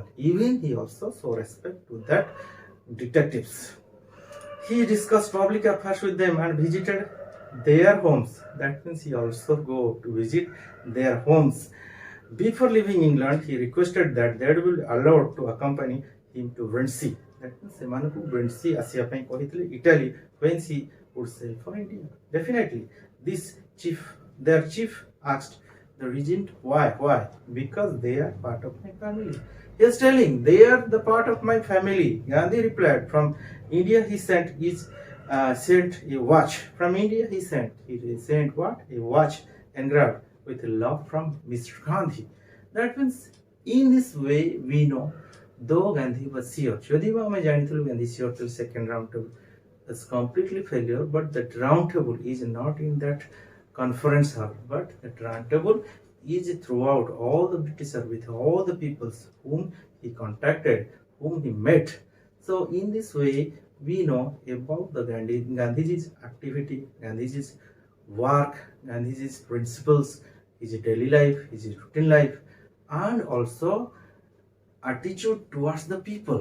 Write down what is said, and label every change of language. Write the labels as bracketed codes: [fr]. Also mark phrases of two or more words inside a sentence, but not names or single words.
[en] Even he also show respect to that detectives. He discussed public affairs with them and visited their homes. That means he also go to visit their homes. Before leaving England, he requested that they will be allowed to accompany him to Venice. That means [or] ସେମାନଙ୍କୁ Venice ଆସିବା ପାଇଁ କହିଥିଲେ [en] Italy when he would sail for India. Definitely, their chief asked the regent why? Because they are part of my family. He is telling they are the part of my family. Gandhi replied, from India he sent a watch. From India he sent what? A watch engraved with love from Mr. Gandhi. That means in this way we know, though Gandhi was sure, [hi] यदि मैं जानिथलु [en] Gandhi sure till second round table is completely failure, but that round table is not in that conference hall, but that round table is throughout all the Britishers, with all the peoples whom he contacted, whom he met. So in this way we know about the Gandhiji's activity, Gandhiji's work, Gandhiji's principles, his daily life, his routine life, and also attitude towards the people.